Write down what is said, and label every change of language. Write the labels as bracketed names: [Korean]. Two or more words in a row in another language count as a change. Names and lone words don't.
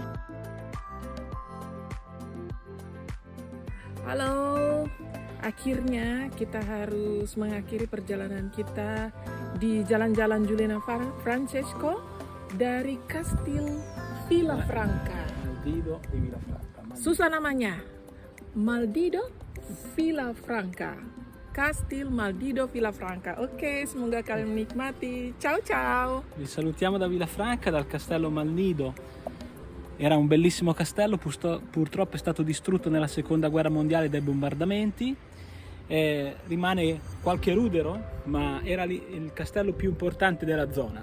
[Indonesian] Halo, akhirnya kita harus mengakhiri perjalanan kita di jalan-jalan Giuliano Francesco dari Kastil Villafranca. Maldido di Villafranca. Susah namanya, Maldido Villafranca. Kastil Maldido Villafranca. Oke, semoga kalian menikmati. [Italian] Ciao ciao. Vi salutiamo da Villafranca, dal castello Malnido. Era un bellissimo castello, purtroppo è stato distrutto nella seconda guerra mondiale dai bombardamenti. Rimane qualche rudero, ma era il castello più importante della zona.